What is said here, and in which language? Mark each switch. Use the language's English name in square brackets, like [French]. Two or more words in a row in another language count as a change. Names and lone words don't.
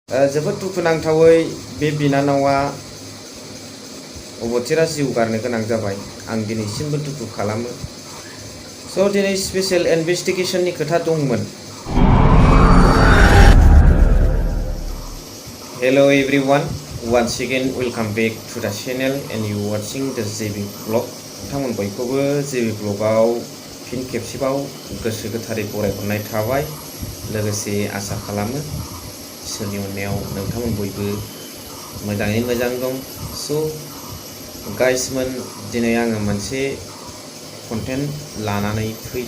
[Bodo] जोबोद दुखुनांथावै बे बिनानावा अबथिरा जिउ गारनो गोनां जाबाय। आं दिनैसिमबो दुखु खालामो। स' दिनै [English] Special Investigation [Bodo] खोथा दंमोन। [English] Hello everyone, once again welcome back to the channel and you watching the JB Vlog. [Bodo] नोंथांमोन बयखौबो JB Vlogआव फिन खेबसेबाव गोसो गोथारै बरायहरनाय थाबाय। लोगोसे आसा खालामो इसोरनि अननायाव नोंथांमोन बयबो मोजाङै मोजां दं। स' गाइसमोन, दिनै आङो मोनसे कन्टेन्ट लानानै फैदों